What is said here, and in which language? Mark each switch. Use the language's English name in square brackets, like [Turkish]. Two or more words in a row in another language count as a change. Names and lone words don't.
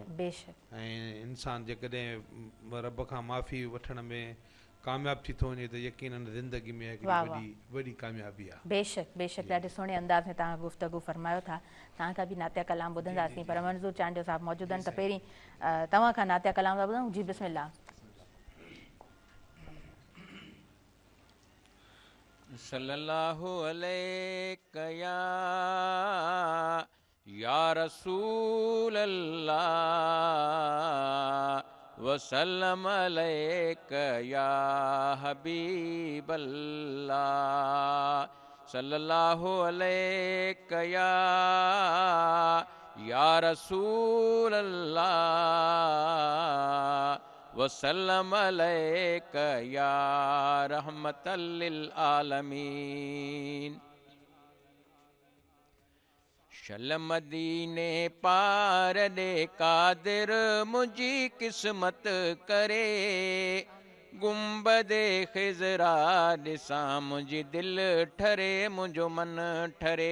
[Sindhi] ऐं इंसानु जेकॾहिं रब खां माफ़ी वठण में कामयाबु थी थो वञे त यकीनन ज़िंदगी में हिकिड़ी वॾी कामयाबी आहे। बेशक ॾाढे सुहिणे अंदाज़ में तव्हां गुफ़्तगू फरमायो था। तव्हांखां बि नातिया कलाम ॿुधंदासीं, पर मंज़ूर चांडियो साहिबु मौजूदु आहिनि त पहिरीं तव्हां खां नातिया कलाम था ॿुधूं। जी बिस्मिल्लाह। [Arabic] صلى الله عليك يا رسول الله وسلم عليك يا حبيب الله صلى الله عليك يا رسول الله وسلم عليك يا رحمة للعالمين. [Sindhi] शल मदीने पार दे कादिर मुझी किस्मत करे, गुंबदे खिजरा ॾिसां मुंहिंजी दिल ठरे मुंहिंजो मन ठरे।